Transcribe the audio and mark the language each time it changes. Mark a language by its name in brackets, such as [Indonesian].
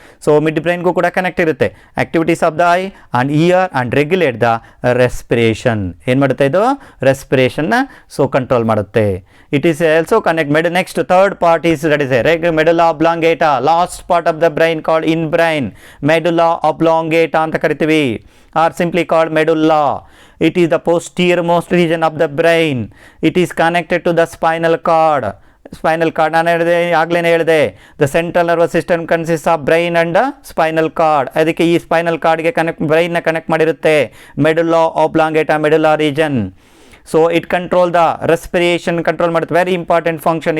[English] So mid ಬ್ರೈನ್ಗೂ ಕೂಡ connect ಇರುತ್ತೆ. Activities of the eye and ear and regulate the respiration. [Kannada] ಏನು ಮಾಡುತ್ತೆ ಇದು? [English] ರೆಸ್ಪಿರೇಷನ್ನ so control ಮಾಡುತ್ತೆ. It is also connect next third part is that is medulla oblongata, last part of the brain called in brain, [Kannada] ಮೆಡುಲಾ ಆಬ್ಲಾಂಗೇಟಾ ಅಂತ ಕರಿತೀವಿ, [English] Or simply called medulla. It is the posterior most region of the brain. It is connected to the spinal cord. Spinal cord ನಾನು ಹೇಳಿದೆ the central nervous system consist of brain and spinal cord. [Kannada] ಅದಕ್ಕೆ ಈ spinal ಕಾರ್ಡ್ಗೆ ಬ್ರೈನ್ನ connect ಮಾಡಿರುತ್ತೆ ಮೆಡುಲಾ ಆಬ್ಲಾಂಗೇಟಾ ಮೆಡುಲಾ region. [English] So it control the respiration control ಮಾಡುತ್ತೆ, very important function.